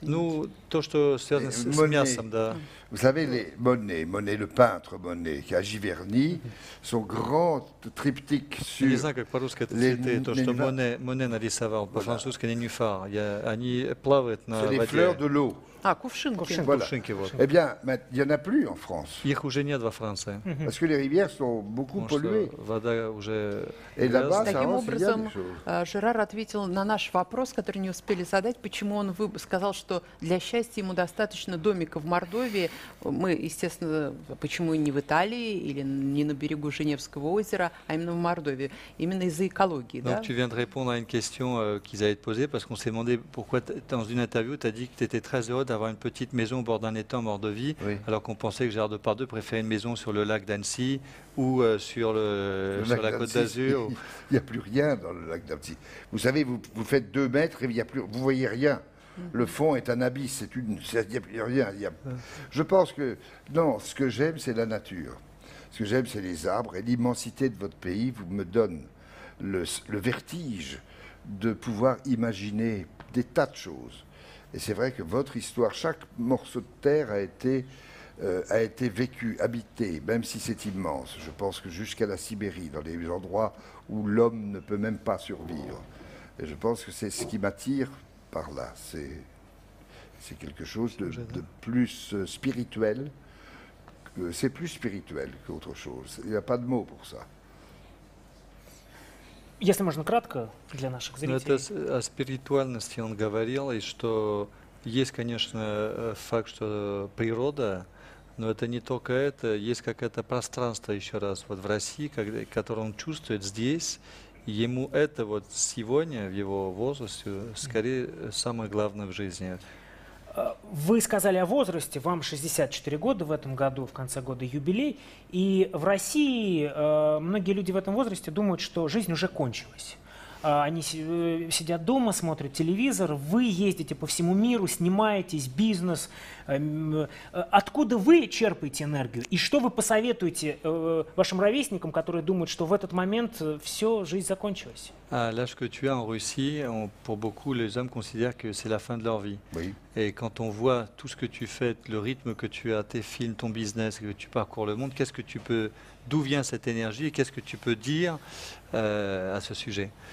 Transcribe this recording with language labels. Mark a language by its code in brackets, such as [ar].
[ru] Ну, то, что связано с мясом, да. [fr] Vous savez, Monet, le peintre Monet, qui a Giverny, son grand triptyque sur... [ru] Не знаю, как по-русски это цветы, то, что Моне нарисовал, по-французски nénuphar. Они плавают на воде. [fr] C'est les fleurs de l'eau. [ru] Кувшинки. [fr] Voilà. [ru] Вот. [fr] Eh bien, il n'y en a plus en France. [ru] Их уже нет во Франции. [fr] Parce que les rivières sont beaucoup polluées. [ru] Вода уже... [fr] Et là-bas, ça [ru] Таким [fr] rend il y a des [ru] образом, [fr] choses. [ru] Жерар ответил на наш вопрос, который не успели задать, почему он сказал, что для счастья ему достаточно домика в Мордовии. Мы, естественно, почему не в Италии или не на берегу Женевского озера, а именно в Мордовии. Именно из-за экологии. [fr] Donc [ru] да? [fr] tu viens de répondre à une question qu'ils avaient posée, parce qu'on s'est demandé pourquoi, dans une interview, tu as dit que tu étais très heureux d'avoir une petite maison au bord d'un étang en Mordovie, Oui. alors qu'on pensait que Gérard Depardieu préférait une maison sur le lac d'Annecy ou sur la côte d'Azur. Il n'y a plus rien dans le lac d'Annecy. Vous savez, vous faites 2 mètres et vous voyez rien. Le fond est un abysse, il n'y a plus rien. Je pense que, non, ce que j'aime, c'est la nature. Ce que j'aime, c'est les arbres, et l'immensité de votre pays me donne le vertige de pouvoir imaginer des tas de choses. Et c'est vrai que votre histoire, chaque morceau de terre a été vécu, habité, même si c'est immense. Je pense que jusqu'à la Sibérie, dans des endroits où l'homme ne peut même pas survivre. Et je pense que c'est ce qui m'attire par là. C'est quelque chose de plus spirituel. C'est plus spirituel qu'autre chose. Il n'y a pas de mot pour ça. [ru] Если можно кратко для наших Но это зрителей. о спиритуальности он говорил, и что есть, конечно, факт, что природа, но это не только это, есть какое-то пространство, еще раз, вот в России, которое он чувствует здесь, и ему это вот сегодня, в его возрасте, скорее самое главное в жизни. Вы сказали о возрасте, вам 64 года в этом году, в конце года юбилей, и в России многие люди в этом возрасте думают, что жизнь уже кончилась. Они сидят дома, смотрят телевизор, вы ездите по всему миру, снимаетесь, бизнес. Откуда вы черпаете энергию? И что вы посоветуете вашим ровесникам, которые думают, что в этот момент все, жизнь закончилась? [fr] À l'âge que tu as en Russie, pour beaucoup, les hommes considèrent que c'est la fin de leur vie. Oui. Et quand on voit tout ce que tu fais, le rythme que tu as, tes films, ton business, que tu parcours le monde, qu'est-ce que tu peux, d'où vient cette énergie et qu'est-ce que tu peux dire à ce sujet?